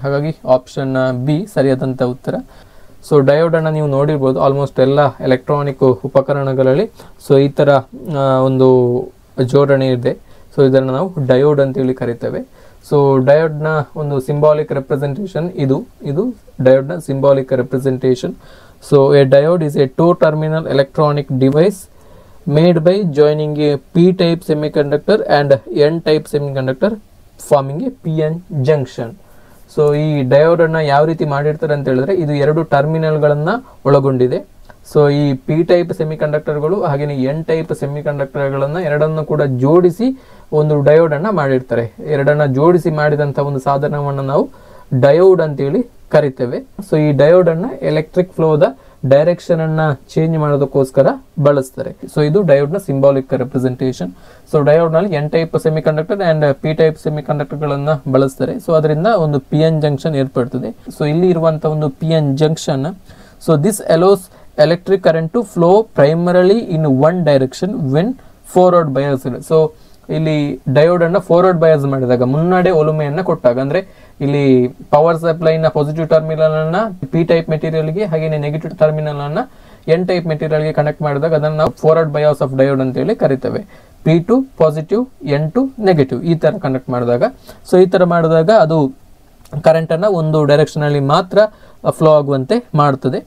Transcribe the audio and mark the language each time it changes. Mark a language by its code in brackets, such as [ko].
[kn] ಹಾಗಾಗಿ option B ಸರಿಯಾದಂಥ ಉತ್ತರ. ಸೊ ಡಯೋಡ್ ಅನ್ನ ನೀವು ನೋಡಿರ್ಬೋದು ಆಲ್ಮೋಸ್ಟ್ ಎಲ್ಲ ಎಲೆಕ್ಟ್ರಾನಿಕ್ ಉಪಕರಣಗಳಲ್ಲಿ. ಸೊ ಈ ತರ ಒಂದು ಜೋಡಣೆ ಇದೆ. ಸೊ ಇದನ್ನು ನಾವು ಡಯೋಡ್ ಅಂತೇಳಿ ಕರಿತೇವೆ. ಸೊ ಡಯೋಡ್ನ ಒಂದು ಸಿಂಬಾಲಿಕ್ ರೆಪ್ರೆಸೆಂಟೇಷನ್ ಇದು ಡಯೋಡ್ನ symbolic representation. [en] So a diode is a 2-terminal electronic device made by joining a p-type semiconductor and n-type semiconductor forming a p-n junction. [kn] So ಈ ಡಯೋಡ್ ಅನ್ನ ಯಾವ ರೀತಿ ಮಾಡಿರ್ತಾರೆ ಅಂತ ಹೇಳಿದ್ರೆ ಇದು 2 ಟರ್ಮಿನಲ್ಗಳನ್ನ ಒಳಗೊಂಡಿದೆ. ಸೊ ಈ ಪಿ ಟೈಪ್ ಸೆಮಿಕಂಡಕ್ಟರ್ಗಳು ಹಾಗೆಯೇ ಎನ್ ಟೈಪ್ ಸೆಮಿಕಂಡಕ್ಟರ್ಗಳನ್ನ ಎರಡನ್ನು ಕೂಡ ಜೋಡಿಸಿ ಒಂದು ಡಯೋಡ್ ಅನ್ನ ಮಾಡಿರ್ತಾರೆ. ಎರಡನ್ನ ಜೋಡಿಸಿ ಮಾಡಿದಂತ ಒಂದು ಸಾಧನವನ್ನು ನಾವು ಡಯೋಡ್ ಅಂತೇಳಿ ಕರಿತೇವೆ. ಸೊ ಈ ಡಯೋಡ್ ಅನ್ನ ಎಲೆಕ್ಟ್ರಿಕ್ ಫ್ಲೋದ ಡೈರೆಕ್ಷನ್ ಅನ್ನ ಚೇಂಜ್ ಮಾಡೋದಕ್ಕೋಸ್ಕರ ಬಳಸ್ತಾರೆ. ಸೊ ಇದು ಡಯೋಡ್ ನ ಸಿಂಬಾಲಿಕ್ ರೆಪ್ರೆಸೆಂಟೇಷನ್. ಸೊ ಡಯೋಡ್ ನಲ್ಲಿ N type semiconductor and P type semiconductor ಗಳನ್ನ ಬಳಸ್ತಾರೆ. ಸೊ ಅದರಿಂದ ಒಂದು ಪಿ ಎನ್ ಜಂಕ್ಷನ್ ಏರ್ಪಡ್ತದೆ. ಸೊ ಇಲ್ಲಿ ಇರುವಂತಹ ಒಂದು P N junction, [en] So this allows electric current to flow primarily in one direction when forward bias. [kn] So ಇಲ್ಲಿ diode ಅನ್ನ forward bias ಮಾಡಿದಾಗ, ಮುನ್ನಡೆ ಒಲುಮೆಯನ್ನ ಕೊಟ್ಟಾಗ, ಅಂದ್ರೆ ಇಲ್ಲಿ ಪವರ್ ಸಪ್ಲೈ ನ ಪಾಸಿಟಿವ್ ಟರ್ಮಿನಲ್ ಅನ್ನ ಪಿ ಟೈಪ್ ಮೆಟೀರಿಯಲ್ ಗೆ ಹಾಗೆ ನೆಗೆಟಿವ್ ಟರ್ಮಿನಲ್ ಅನ್ನ ಎನ್ ಟೈಪ್ ಮೆಟೀರಿಯಲ್ ಗೆ ಕನೆಕ್ಟ್ ಮಾಡಿದಾಗ ಅದನ್ನ ನಾವು ಫಾರ್ವರ್ಡ್ ಬಯಾಸ್ ಆಫ್ ಡಯೋಡ್ ಅಂತ ಹೇಳಿ ಕರಿತೇವೆ. P to positive, N to negative ಈ ತರ ಕನೆಕ್ಟ್ ಮಾಡಿದಾಗ, ಸೊ ಈ ತರ ಮಾಡಿದಾಗ ಅದು ಕರೆಂಟ್ ಅನ್ನ ಒಂದು ಡೈರೆಕ್ಷನ್ ಅಲ್ಲಿ ಮಾತ್ರ ಫ್ಲೋ ಆಗುವಂತೆ ಮಾಡುತ್ತದೆ.